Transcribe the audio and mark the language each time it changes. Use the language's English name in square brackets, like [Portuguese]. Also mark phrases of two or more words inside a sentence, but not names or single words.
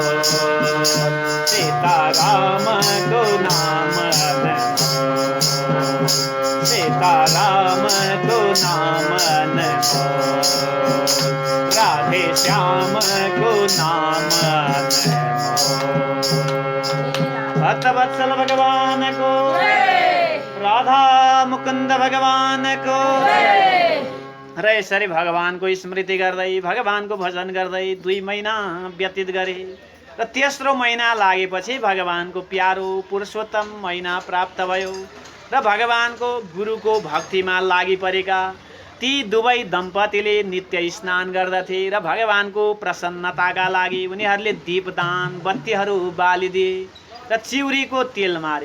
[Hindi] सीताराम को नाम नमो, सीताराम को नाम नमो, राधे श्याम को नाम नमो। भक्तवत्सल भगवान को, राधा मुकुंद भगवान को। [Nepali] र यसरी भगवानको स्मृति गर्दै भगवानको भजन गर्दै 2 महिना व्यतीत गरे र तेस्रो महिना लागेपछि भगवानको प्यारो पुरुषोत्तम महिना प्राप्त भयो र भगवानको गुरुको भक्तिमा लागि परेका ती दुवै दम्पतिले नित्य स्नान गर्दथे र भगवानको प्रसन्नताका लागि उनीहरूले दीपदान बत्तीहरू बालिदिए र चिउरीको तेल मारे।